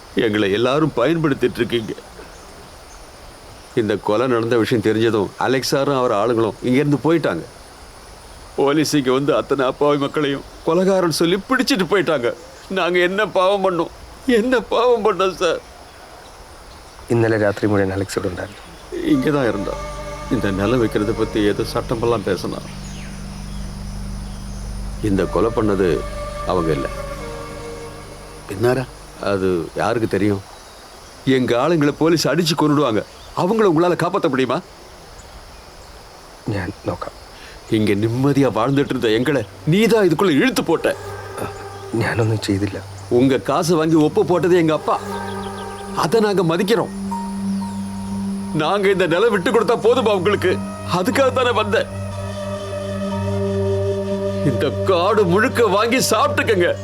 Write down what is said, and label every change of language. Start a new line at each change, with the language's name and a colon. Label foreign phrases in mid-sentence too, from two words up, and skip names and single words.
Tamil: எங்களை எல்லாரும் பயன்படுத்திட்டு இருக்கீங்க. இந்த கொலை நடந்த விஷயம் தெரிஞ்சதும் அலெக்சாரும் அவர் ஆளுங்களும் இங்கேருந்து போயிட்டாங்க. போலீஸ் இங்கே வந்து அத்தனை அப்பாவி மக்களையும் கொலைகாரன் சொல்லி பிடிச்சிட்டு போயிட்டாங்க. நாங்கள் என்ன பாவம் பண்ணோம், என்ன பாவம் பண்ணோம் சார்?
Malayalam: ഇന്നലെ രാത്രി മുഴുവൻ അലക്സ് ഇവിടെ ഉണ്ടായിരുന്നു.
Tamil: இங்கே தான் இருந்தோம். இந்த நிலம் வைக்கிறத பற்றி ஏதோ சட்டமெல்லாம் பேசினா. இந்த கொலை பண்ணது அவங்க இல்லை. பின்னாரா அது யாருக்கு தெரியும்? எங்கள் ஆளுங்களை போலீஸ் அடித்து கொண்டுடுவாங்க. அவங்கள உங்களால் காப்பாற்ற முடியுமா?
Malayalam: ഞാൻ നോക്കാം.
Tamil: இங்கே நிம்மதியாக வாழ்ந்துட்டு இருந்த எங்களை நீ தான் இதுக்குள்ளே இழுத்து போட்ட.
Malayalam: ഞാനൊന്നും ചെയ്തില്ല.
Tamil: உங்கள் காசை வாங்கி ஒப்பு போட்டது எங்கள் அப்பா. அதை நாங்கள் மதிக்கிறோம். நாங்கள் இந்த நிலம் விட்டு கொடுத்தா போதுமா உங்களுக்கு? அதுக்காக தானே வந்தேன். இந்த காடு முழுக்க வாங்கி சாப்பிட்டுக்கங்க.